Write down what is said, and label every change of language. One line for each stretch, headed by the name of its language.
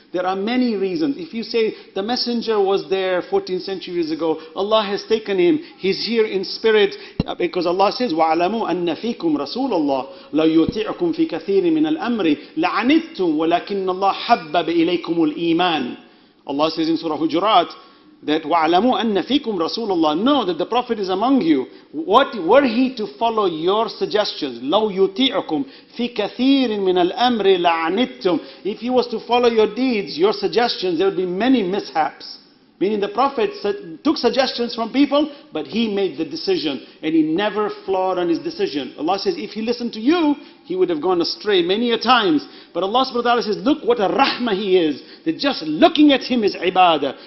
English: There are many reasons. If you say the messenger was there 14 centuries ago, Allah has taken him, he's here in spirit, because Allah says,
Arabic: وَعْلَمُوا أَنَّ فِيكُمْ رَسُولَ اللَّهِ لَا يُطِعُكُمْ فِي كَثِيرٍ مِنَ الْأَمْرِ لَعَنِتُّمْ وَلَكِنَّ اللَّهَ حَبَّبَ إِلَيْكُمُ الْإِيمَانِ.
English: Allah says in Surah Hujurat, that
Arabic: وَعْلَمُوا أَنَّ فِيكُمْ رَسُولَ اللَّهِ.
English: Know that the Prophet is among you. Were he to follow your suggestions,
Arabic: لَوْ يُطِيعُكُمْ فِي كَثِيرٍ مِنَ الْأَمْرِ لَعَنِتُّمْ.
English: If he was to follow your deeds, your suggestions, there would be many mishaps. Meaning the Prophet took suggestions from people, but he made the decision. And he never flawed on his decision. Allah says, if he listened to you, he would have gone astray many a times. But Allah subhanahu wa ta'ala says, look what a rahmah he is. That just looking at him is ibadah.